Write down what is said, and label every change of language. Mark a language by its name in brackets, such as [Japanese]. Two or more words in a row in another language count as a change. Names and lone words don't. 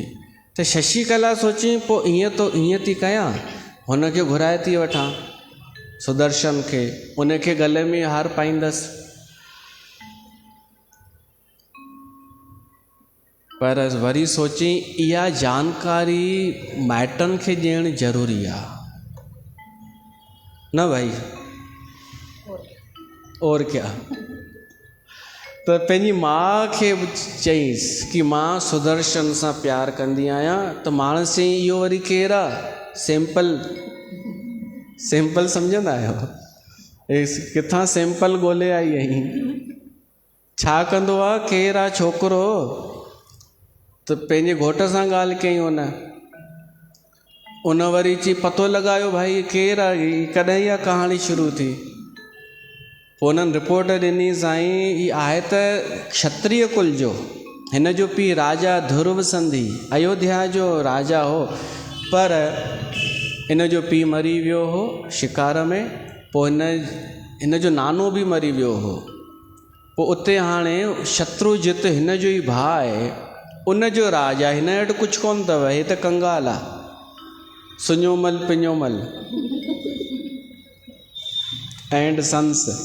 [Sindhi] त शशिकला सोची पोइ ईअं थी कयां, हुनखे घुराए थी वठां सुदर्शन खे, उनखे गले में हार पाईंदसि। पर वरी सोची इहा जानकारी माइटनि खे ॾियणु ज़रूरी आहे न भाई, [Hindi] और क्या। [Sindhi] त पंहिंजी माउ खे चईंसि कि मां सुदर्शन सां प्यारु कंदी आहियां। त माण्हू चई इहो वरी केरु आहे? सैंपल सम्झंदा आहियो? किथां सैंपल ॻोल्हे आई आहीं? छा कंदो आहे? केरु आहे छोकिरो? त पंहिंजे घोट सां ॻाल्हि कई उन वरी चई पतो लॻायो भाई केरु आहे, कॾहिं इहा कहाणी शुरू थी। पोइ उन्हनि रिपोर्ट ॾिनी साईं ही आहे त क्षत्रिय कुल जो, हिन जो पीउ राजा ध्रुव संधि अयोध्या जो राजा हो, पर हिन जो पीउ मरी वियो हो शिकार में। पोइ हिन जो नानो बि मरी वियो हो। पोइ उते हाणे शत्रुजित हिन जो ई भाउ आहे, उन जो राज आहे। हिन वटि कुझु कोन अथव, हे त कंगाल आहे, सुञोमल पिञोमल एंड सन्स।